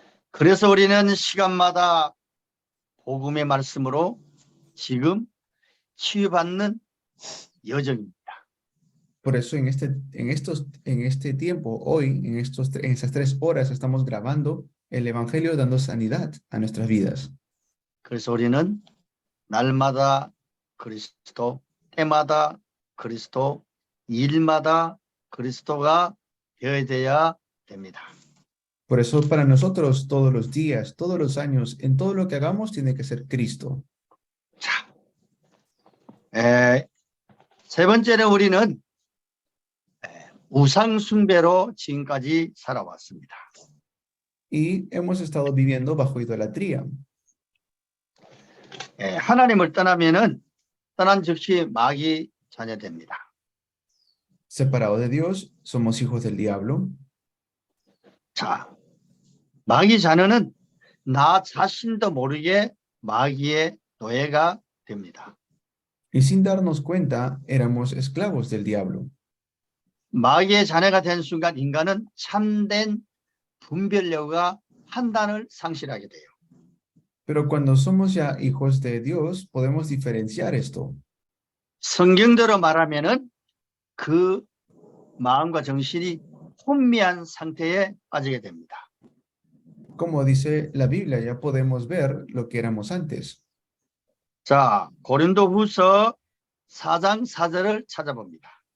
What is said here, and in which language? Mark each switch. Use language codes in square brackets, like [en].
[ko] 그래서 우리는 시간마다 복음의 말씀으로 지금 치유받는 여정입니다. [es] Por eso en este tiempo, hoy, en estas 3 horas, estamos grabando el Evangelio dando sanidad a nuestras vidas. [ko] 그래서 우리는 날마다 그리스도, 때마다 그리스도, 일마다 그리스도가 되어야 됩니다. [es] Por eso para nosotros todos los días, todos los años, en todo lo que hagamos tiene que ser Cristo. [ko] 자, 세 번째는 우리는 우상 숭배로 지금까지 살아왔습니다. [es] Y hemos estado viviendo bajo idolatría. [ko] 하나님을 떠난 즉시 마귀 자녀됩니다. [es] Separado de Dios, somos hijos del diablo. [ko] 자, 마귀 자녀는 나 자신도 모르게 마귀의 노예가 됩니다. [es] Y sin darnos cuenta, éramos esclavos del diablo. [ko] 마귀의 자녀가 된 순간 인간은 참된 분별력과 판단을 상실하게 돼요. [es] Pero cuando somos ya hijos de Dios, podemos diferenciar esto. [ko] 성경대로 말하면은 그 마음과 정신이 혼미한 상태에 빠지게 됩니다. [es] Como dice la Biblia, ya podemos ver lo que éramos antes. [ko] 자, 고린도후서 4장 4절을 찾아봅니다.